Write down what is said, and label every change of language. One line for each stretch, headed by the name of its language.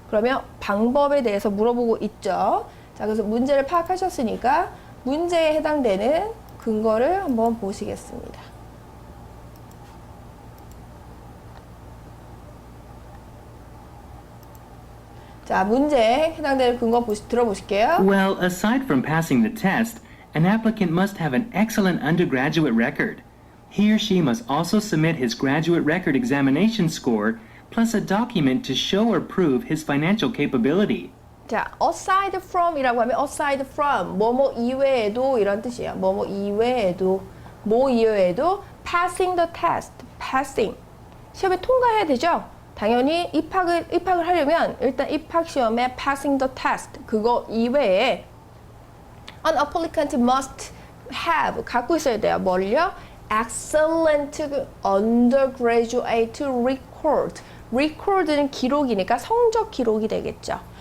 Korean: 그러면 방법에 대해서 물어보고 있죠. 자, 그래서 문제를 파악하셨으니까 문제에 해당되는 근거를 한번 보시겠습니다. 자, 문제에 해당되는 근거 들어보실게요.
English: Well, aside from passing the test, an applicant must have an excellent undergraduate record. He or she must also submit his graduate record examination score, plus a document to show or prove his financial capability.
Korean: 자, aside from이라고 하면 aside from, 뭐뭐 이외에도 이런 뜻이에요. 뭐뭐 이외에도, 뭐 이외에도
English: passing the test, passing.
Korean: 시험에 통과해야 되죠? 당연히 입학을 하려면 일단 입학 시험에
English: passing the test,
Korean: 그거 이외에
English: an applicant must have,
Korean: 갖고 있어야 돼요. 뭘요?
English: excellent undergraduate record.
Korean: record는 기록이니까 성적 기록이 되겠죠.